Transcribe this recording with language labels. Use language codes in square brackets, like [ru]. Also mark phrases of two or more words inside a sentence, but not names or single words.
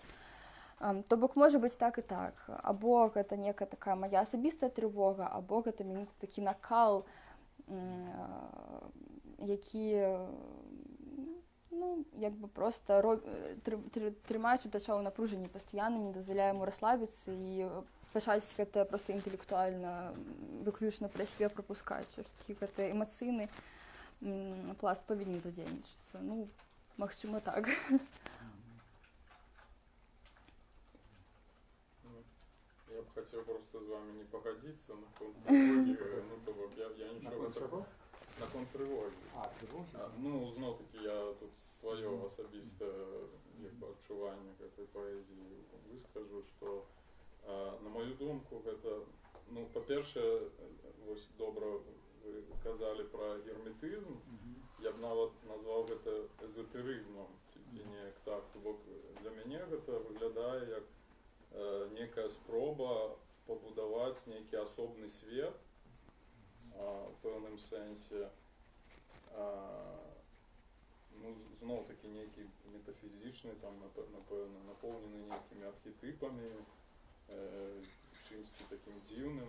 [be] То бок можа быць так і так. Або гэта некая такая мая асабістая трывога, або гэта менавіта такі накал, які проста трымае чытача ў напружанні пастаянна, не дазваляе яму расслабіцца і пачаць гэта проста інтэлектуальна выключна праз сябе прапускаць. Усё ж такі гэты эмацыйны пласт павінен задзейнічацца. Магчыма, так. [ru] Я б хотел просто с вами не погодиться на контртревоге. Я ничего... На контртревоге. Тревоги? Знов-таки я тут свое особистое адчуванне этой поэзии выскажу, что [uk] на мою думку [ru] это, по-перше, [be] вось добра вы казали [ru] про герметизм, я б нават назвал это эзотеризмом, [be] ці неяк так. Для мяне гэта выглядае як некая спроба пабудаваць нейкі асобны свет у пэўным сэнсе, зноў-такі нейкі метафізічны, напэўна, напоўнены нейкімі архетыпамі, чымсьці такім дзіўным.